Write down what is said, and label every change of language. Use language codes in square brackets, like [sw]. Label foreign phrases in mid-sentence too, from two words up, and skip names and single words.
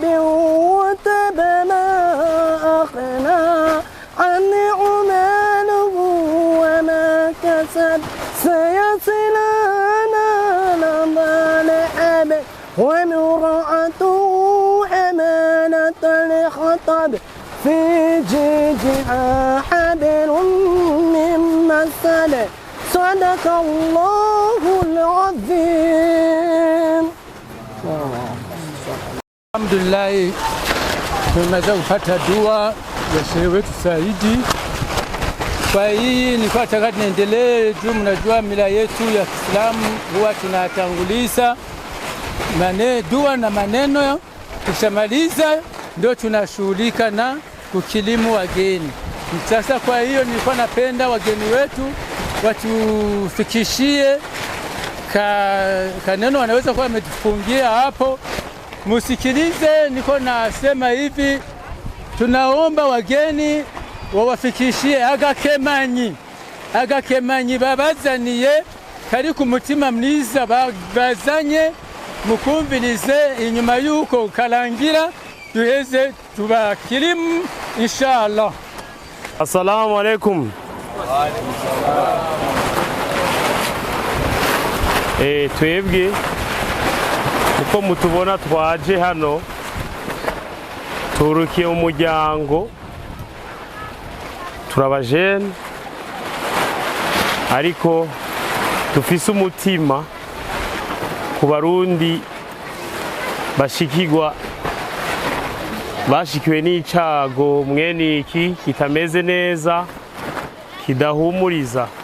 [ar] وتب ما أغنى عنه ماله وما كسب سيصلى نارا ذات لهب وامرأته الخطب في جيدها حبل من مسد. صدق الله العظيم. الحمد لله. [sw] Tumeweza kupata dua ya Sheikh wetu Saidi. Kwa hii nilikuwa nataka niendelee juu mnajua mila yetu ya Kiislamu huwa tunatanguliza dua na maneno, tukishamaliza ndio tunashughulika na kukilimu wageni. Sasa kwa hiyo nilikuwa napenda wageni wetu watufikishie kaneno wanaweza kuwa wametufungia hapo, musikilize. Niko nasema hivi, tunaomba wageni wawafikishie [rn] agakemanyi babazaniye kari ku mutima mwiza bazanye mukumvirize inyuma yuko karangira duheze tubakirimu inshallah. [ar] السلام عليكم. [rn] Twebwe uko mutubona twaje hano turukiye umuryango turabajene ariko dufise umutima ku barundi bashikiwe n'icago mwene iki kitameze neza kidahumuriza.